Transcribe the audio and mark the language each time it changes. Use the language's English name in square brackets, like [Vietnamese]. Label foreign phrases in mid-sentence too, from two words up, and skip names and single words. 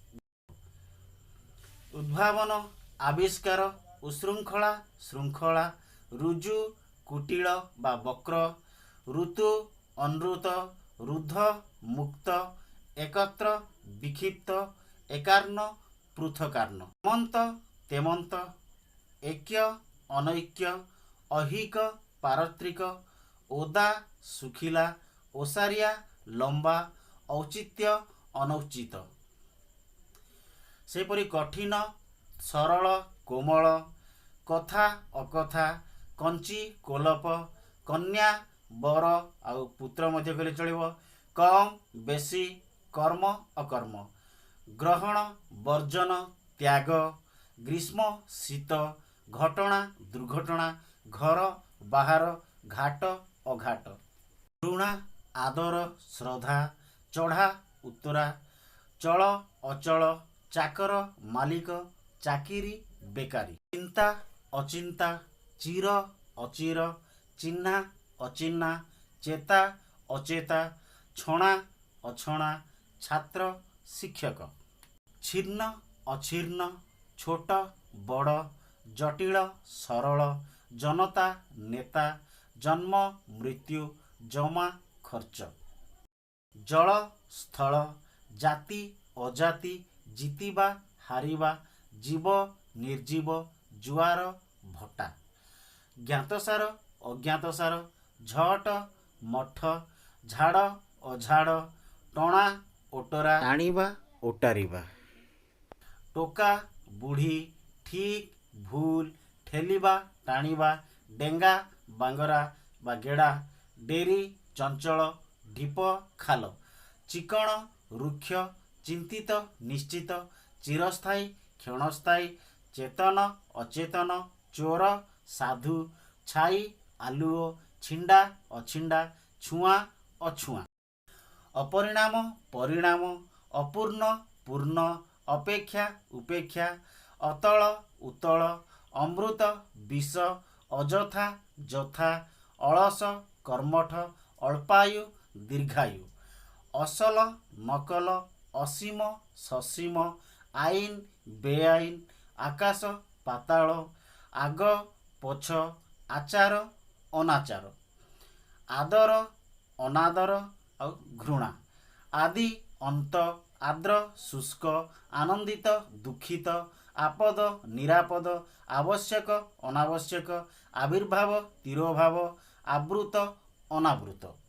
[Odia] ଉଦ୍ଭାବନ, ଆବିଷ୍କାର, ଉଶୃଙ୍ଖଳା, ଶୃଙ୍ଖଳା, ରୁଜୁ, କୁଟିଳ ବା ବକ୍ର, ଋତୁ, ଅନୃତ, ରୁଦ୍ଧ, ମୁକ୍ତ, ଏକତ୍ର, ବିକ୍ଷିପ୍ତ, ଏକାର୍ଣ, ପୃଥକାର୍ଣ, ହେମନ୍ତ, ତେମନ୍ତ, ଐକ୍ୟ, ଅନୈକ୍ୟ, ଅହିକ, ପାରତ୍ରିକ, ଓଦା, ସୁଖିଲା, ଓସାରିଆ, ଲମ୍ବା, ଔଚିତ୍ୟ, ଅନୌଚିତ। ସେପରି କଠିନ, ସରଳ, କୋମଳ, କଥା, ଅକଥା, କଞ୍ଚି, କୋଳପ, କନ୍ୟା, ବର ଆଉ ପୁତ୍ର ମଧ୍ୟ କହିଲେ ଚଳିବ, କମ, ବେଶୀ, କର୍ମ, ଅକର୍ମ, ଗ୍ରହଣ, ବର୍ଜନ, ତ୍ୟାଗ, ଗ୍ରୀଷ୍ମ, ଶୀତ, ଘଟଣା, ଦୁର୍ଘଟଣା, ଘର, ବାହାର, ଘାଟ, ଅଘାଟ, ଘୃଣା, ଆଦର, ଶ୍ରଦ୍ଧା, ଚଢ଼ା, ଉତରା, ଚଳ, ଅଚଳ, ଚାକର, ମାଲିକ, ଚାକିରି, ବେକାରି, ଚିନ୍ତା, ଅଚିନ୍ତା, ଚିର, ଅଚିର, ଚିହ୍ନା, ଅଚିହ୍ନା, ଚେତା, ଅଚେତା, ଛଣା, ଅଛଣା, ଛାତ୍ର, ଶିକ୍ଷକ, ଛିନ୍ନ, ଅଛିନ୍ନ, ଛୋଟ, ବଡ଼, ଜଟିଳ, ସରଳ, ଜନତା, ନେତା, ଜନ୍ମ, ମୃତ୍ୟୁ, ଜମା, ଖର୍ଚ୍ଚ, ଜଳ, ସ୍ଥଳ, ଜାତି, ଅଜାତି, ଜିତିବା, ହାରିବା, ଜୀବ, ନିର୍ଜୀବ, ଜୁଆର, ଭଟ୍ଟା, ଜ୍ଞାତସାର, ଅଜ୍ଞାତସାର, ଝଟ, ମଠ, ଝାଡ଼, ଅଝାଡ଼, ଟଣା, ଓଟରା, ଟାଣିବା, ଓଟାରିବା, ଟୋକା, ବୁଢ଼ୀ, ଠିକ, ଭୁଲ, ଠେଲିବା, ଟାଣିବା, ଡେଙ୍ଗା, ବାଙ୍ଗରା ବା ଗେଡ଼ା, ଡେରି, ଚଞ୍ଚଳ, ଢିପ, ଖାଲ, ଚିକ୍କଣ, ରୁକ୍ଷ, ଚିନ୍ତିତ, ନିଶ୍ଚିତ, ଚିରସ୍ଥାୟୀ, କ୍ଷଣସ୍ଥାୟୀ, ଚେତନ, ଅଚେତନ, ଚୋର, ସାଧୁ, ଛାଇ, ଆଲୁଅ, ଛିଣ୍ଡା, ଅଛିଣ୍ଡା, ଛୁଆ, ଅଛୁଆ, ଅପରିଣାମ, ପରିଣାମ, ଅପୂର୍ଣ୍ଣ, ପୂର୍ଣ୍ଣ, ଅପେକ୍ଷା, ଉପେକ୍ଷା, ଅତଳ, ଉତଳ, ଅମୃତ, ବିଷ, ଅଯଥା, ଯଥା, ଅଳସ, କର୍ମଠ, ଅଳ୍ପାୟୁ, ଦୀର୍ଘାୟୁ, ଅସଲ, ନକଲ, ଅସୀମ, ସସୀମ, ଆଇନ, ବେଆଇନ, ଆକାଶ, ପାତାଳ, ଆଗ, ପଛ, ଆଚାର, ଅନାଚାର, ଆଦର, ଅନାଦର, ଘୃଣା, ଆଦି, ଅନ୍ତ, ଆର୍ଦ୍ର ଶୁଷ୍କ ଆନନ୍ଦିତ ଦୁଃଖିତ ଆପଦ ନିରାପଦ ଆବଶ୍ୟକ ଅନାବଶ୍ୟକ ଆବିର୍ଭାବ ତିରୋଭାବ ଆବୃତ ଅନାବୃତ